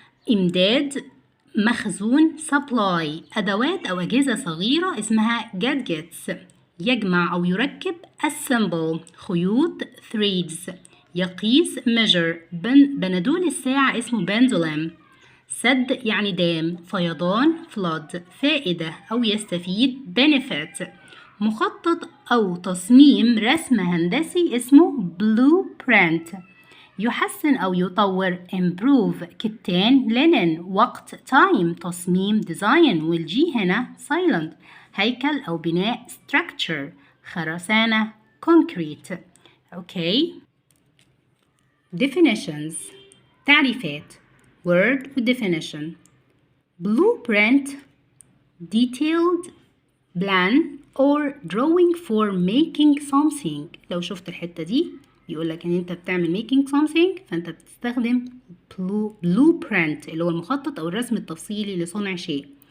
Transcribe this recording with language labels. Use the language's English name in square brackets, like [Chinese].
[Arabic] إمداد مخزون supply، أدوات أو أجهزة صغيرة اسمها gadgets، يجمع أو يركب assemble، خيوط threads، يقيس measure، بندول الساعة اسمه pendulum، سد يعني دام، فيضان flood، فائدة أو يستفيد benefit، مخطط أو تصميم رسم هندسي اسمه blueprint، يحسن أو يطور improve، كتان linen، وقت time، تصميم design، والجي هنا silent، هيكل أو بناء structure، خرسانة concrete. [English] Okay. Definitions. تعريفات word و definition. Blueprint detailed plan or drawing for making something. [Arabic] لو شفت الحتة دي يقولك ان انت بتعمل [English] making something [Arabic] فانت بتستخدم blueprint اللي هو المخطط او الرسم التفصيلي لصنع شيء.